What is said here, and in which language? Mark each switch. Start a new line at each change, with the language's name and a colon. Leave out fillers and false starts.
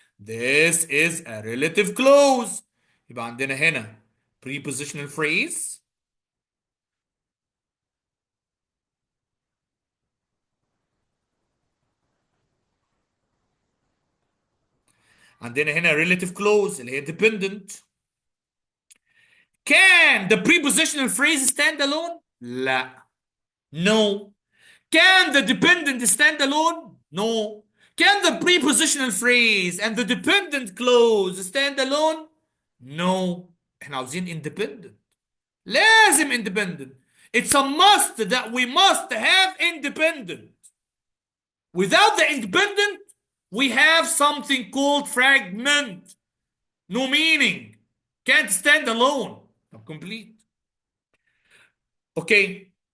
English: This is a relative clause.
Arabic: يبقى عندنا هنا prepositional phrase. عندنا هنا relative clause اللي هي dependent.
English: Can the prepositional phrase stand alone? لا. No. Can the dependent stand alone? No. Can the prepositional phrase and the dependent clause stand alone? No.
Arabic: احنا عاوزين independent.
English: لازم independent. It's a must that we must have independent. Without the independent, we have something called fragment. No meaning. Can't stand alone. Complete. Okay.